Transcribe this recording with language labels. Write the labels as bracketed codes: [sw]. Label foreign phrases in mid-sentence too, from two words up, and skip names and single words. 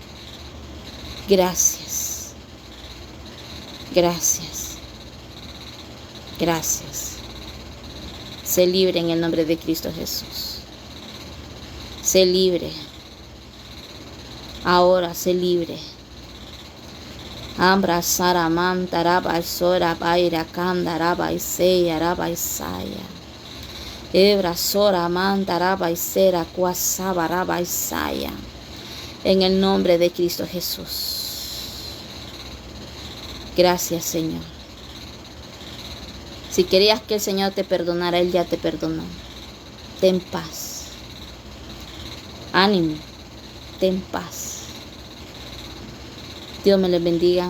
[es] Gracias. Gracias. Gracias. Sé libre en el nombre de Cristo Jesús. Sé libre. Ahora sé libre. Ambra Saraman Taraba Sora Baira Kandaraba Isea Raba Isaya. Ebra Sora Mandaraba Isera Kuasaba Raba Isaya. En el nombre de Cristo Jesús. Gracias, Señor. Si querías que el Señor te perdonara, Él ya te perdonó. Ten paz. Ánimo. Ten paz. Dios me les bendiga.